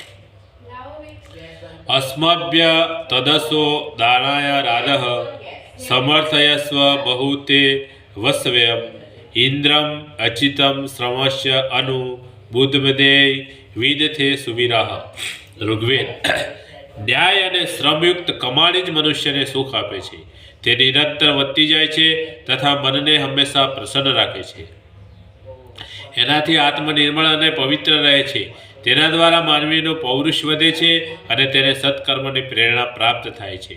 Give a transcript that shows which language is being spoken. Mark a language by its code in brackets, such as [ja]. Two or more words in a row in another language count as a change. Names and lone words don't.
[sa] अस्मभ्य तदसो दानाय राधः समर्थयस्व बहुते वस्वयम् इन्द्रम् अचितं श्रमस्य अनु बुद्धमदे विदथे सुवीराः। ऋग्वेद। [gu] ન્યાય અને શ્રમયુક્ત કમાણી જ મનુષ્યને સુખ આપે છે. તે નિરંતર વધતી જાય છે તથા મનને હંમેશા પ્રસન્ન રાખે છે. એનાથી આત્મનિર્મળ અને પવિત્ર રહે છે. તેના દ્વારા માનવીનું પૌરુષ વધે છે અને તેને સત્કર્મની પ્રેરણા પ્રાપ્ત થાય છે.